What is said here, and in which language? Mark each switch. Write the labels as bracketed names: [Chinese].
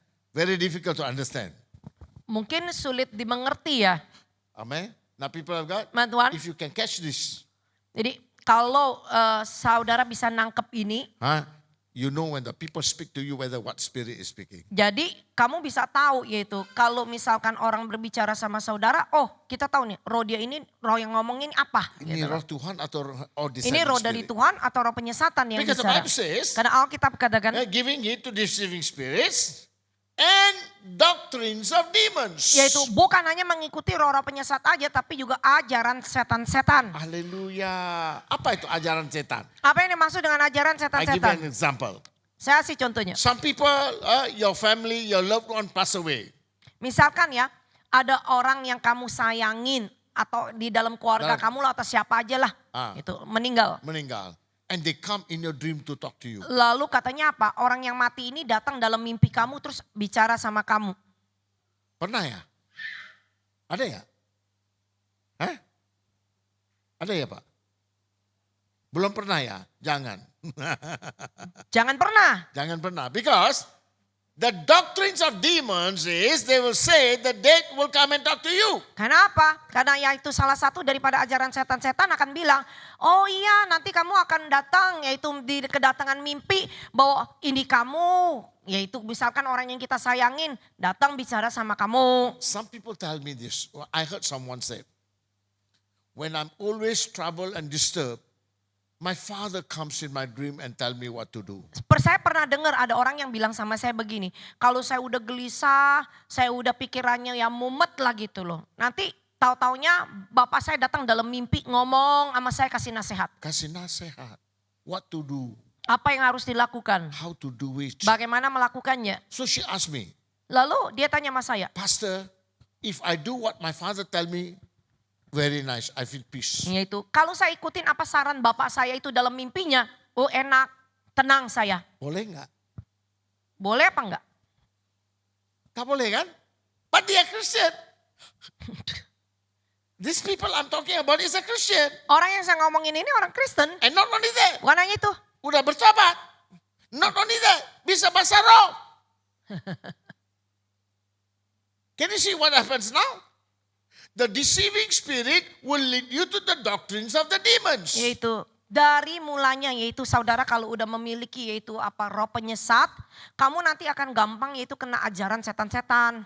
[English] Very difficult to understand. [Indonesian] Mungkin sulit dimengerti ya. [English] Amen. Now people of God, [Indonesian] Tuhan. [English] if you can catch this, [Indonesian] Jadi kalau saudara bisa nangkep ini, [English] you know when the people speak to you whether what spirit is speaking. [Indonesian] jadi kamu bisa tahu yaitu kalau misalkan orang berbicara sama saudara, oh kita tahu nih roh dia ini roh yang ngomongin apa. Ini Gitu. roh Tuhan atau Ini roh dari Tuhan atau roh penyesatan yang [English] Because the [Indonesian] bicara. [English] Bible says, [Indonesian] Karena Alkitab katakan, giving it to deceiving spirits and doctrines of demons. yaitu bukan hanya mengikuti roh-roh penyesat aja, tapi juga ajaran setan-setan. Haleluya. Apa itu ajaran setan? Apa yang dimaksud dengan ajaran [English] I give you [Indonesian] setan-setan? [English] an example. [Indonesian] Saya kasih contohnya. [English] Some people, your family, your loved one pass away. [Indonesian] Misalkan ya, ada orang yang kamu sayangin atau di dalam keluarga Dalam- kamu lah atau siapa aja lah, itu meninggal. Meninggal. [English] And they come in your dream to talk to you. [Indonesian] Lalu katanya apa? Orang yang mati ini datang dalam mimpi kamu terus bicara sama kamu. Pernah ya? Ada ya? Ada ya Pak? Belum pernah ya? Jangan. Jangan pernah. Jangan pernah. [English] Because the doctrines of demons is they will say the dead will come and talk to you. [Indonesian] Karena apa? Karena ya itu salah satu daripada ajaran setan-setan akan bilang, oh iya nanti kamu akan datang, yaitu di kedatangan mimpi bahwa ini kamu, yaitu misalkan orang yang kita sayangin datang bicara sama kamu. [English] Some people tell me this. I heard someone say, when I'm always troubled and disturbed, my father comes in my dream and tell me what to do. [Indonesian] Saya pernah dengar ada orang yang bilang sama saya begini, kalau saya udah gelisah, saya udah pikirannya ya mumet lah gitu loh. Nanti tahu-taunya bapak saya datang dalam mimpi ngomong sama saya kasih nasihat. Kasih nasihat. [English] What to do. [Indonesian] Apa yang harus dilakukan? [English] How to do it. [Indonesian] Bagaimana melakukannya? [English] So she asked me, [Indonesian] Lalu dia tanya sama saya, [English] Pastor, if I do what my father tell me, very nice, I feel peace. [Indonesian] yaitu kalau saya ikutin apa saran bapak saya itu dalam mimpinya, oh enak, tenang saya. Boleh nggak? Boleh apa enggak? Tak boleh kan? [English] But they are Christian. These people I'm talking about is a Christian. [Indonesian] Orang yang saya ngomongin ini orang Kristen. [English] And not only that, [Indonesian] Bukan hanya itu. udah bertobat. [English] Not only that, [Indonesian] bisa bahasa roh. [English] Can you see what happens now? The deceiving spirit will lead you to the doctrines of the demons. [Indonesian] Yaitu dari mulanya yaitu saudara kalau udah memiliki yaitu apa roh penyesat, kamu nanti akan gampang yaitu kena ajaran setan-setan.